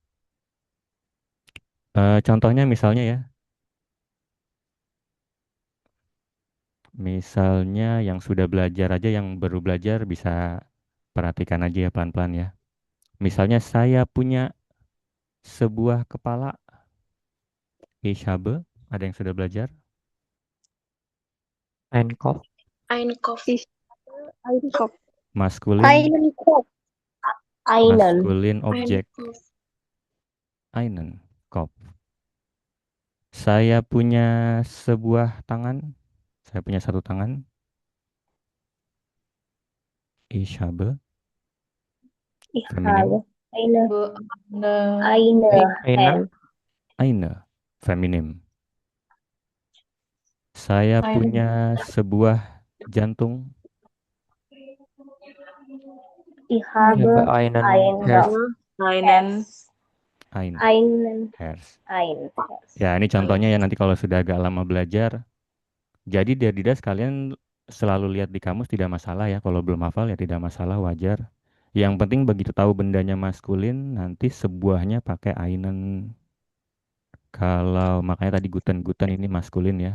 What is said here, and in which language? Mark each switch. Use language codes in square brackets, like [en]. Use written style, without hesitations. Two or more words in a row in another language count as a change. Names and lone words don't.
[id] Contohnya misalnya ya, misalnya yang sudah belajar aja, yang baru belajar bisa perhatikan aja ya pelan-pelan ya. Misalnya saya punya sebuah kepala, [de] ich habe, [id] ada yang sudah belajar? [de] Einkopf. Einkopf. Einkopf. [id] Maskulin, [de] Einkopf. Einen. [id] maskulin objek, [de] einen, Kopf. [id] Saya punya sebuah tangan, saya punya satu tangan, [de] ich habe, Ich [id] feminim, [de] habe eine Eine. Hand. eine, [id] feminim. Saya [de] Ein- [id] punya sebuah jantung, [de] Ich Ich habe habe einen ein Herz. Einen. ein, einen Herz. ein. [id] Ya, ini contohnya ya nanti kalau sudah agak lama belajar. Jadi Derdidas kalian selalu lihat di kamus tidak masalah ya. Kalau belum hafal ya tidak masalah, wajar. Yang penting begitu tahu bendanya maskulin, nanti sebuahnya pakai einen. Kalau makanya tadi guten ini maskulin ya.